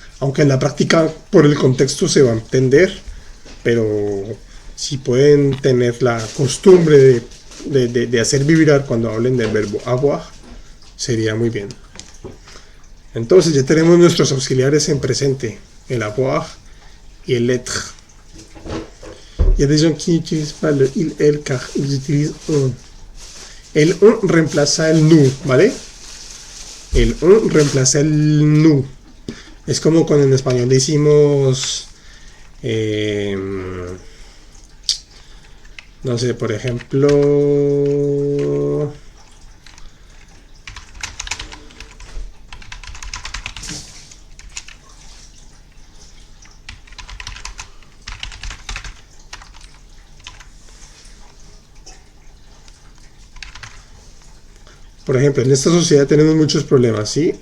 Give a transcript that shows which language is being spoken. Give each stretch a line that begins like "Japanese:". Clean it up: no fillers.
Spanish: Aunque en la práctica por el contexto se va a entender, pero si pueden tener la costumbre de hacer vibrar cuando hablen del verbo avoir, sería muy bien. Entonces ya tenemos nuestros auxiliares en presente, el avoir y el être.
French: Il y a des gens qui n'utilisent pas le il, elle, car ils utilisent on.
Spanish: El on reemplaza el nous, ¿vale? El on reemplaza el nous. Es como cuando en español decimos, no sé, por ejemplo, en esta sociedad tenemos muchos problemas, ¿sí?